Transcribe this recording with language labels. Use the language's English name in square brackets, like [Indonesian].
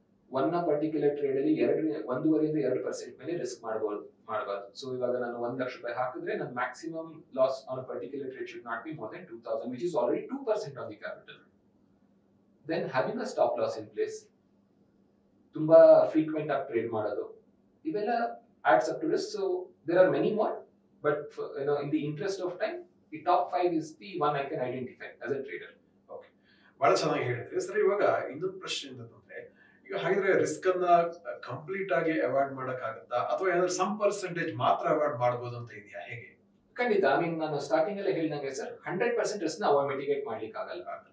[English] one particular trade [Kannada] ಅಲ್ಲಿ 1.5-2% ಮೇಲೆ risk ಮಾಡಬಾರ್ದು. ಸೊ ಇವಾಗ ನಾನು 1 ಲಕ್ಷ ರೂಪಾಯಿ ಹಾಕಿದ್ರೆ ನನ್ನ [English] Maximum loss on a particular trade should not be more than 2,000, which is already 2% on the capital. Then having a stop loss in place, [Kannada] ತುಂಬಾ frequent ಆಗಿ ಟ್ರೇಡ್ ಮಾಡೋದು, ಇವೆಲ್ಲ [English] adds up to risk. So there are many more, but in the interest of time, the top 5 is the one I can identify as a trader. [Kannada] Okay, ಬಹಳ ಚೆನ್ನಾಗಿ ಹೇಳಿದ್ರಿ sir. ಇವಾಗ ಇನ್ನೊಂದು ಪ್ರಶ್ನೆ ಅಂತಂದ್ರೆ, ಈಗ ಹಾಗಿದ್ರೆ ರಿಸ್ಕ್ ಅನ್ನ ಕಂಪ್ಲೀಟ್ ಆಗಿ ಅವಾಯ್ಡ್ ಮಾಡಕ್ಕಾಗತ್ತಾ, ಅಥವಾ ಏನಾದ್ರು ಸಮ್ ಪರ್ಸೆಂಟೇಜ್ ಮಾತ್ರ ಅವಾಯ್ಡ್ ಮಾಡಬಹುದು ಅಂತ ಇದೆಯಾ, ಹೇಗೆ? ಖಂಡಿತ. [English] I mean [Kannada] ನಾನು ಸ್ಟಾರ್ಟಿಂಗ್ ಅಲ್ಲಿ ಹೇಳಿದಂಗೆ ಸರ್, 100% ರಿಸ್ಕ್ ನ ಅವಾಯ್ಡ್ ಮಿಟಿಗೇಟ್ ಮಾಡ್ಲಿಕ್ಕೆ ಆಗಲ್ಲ.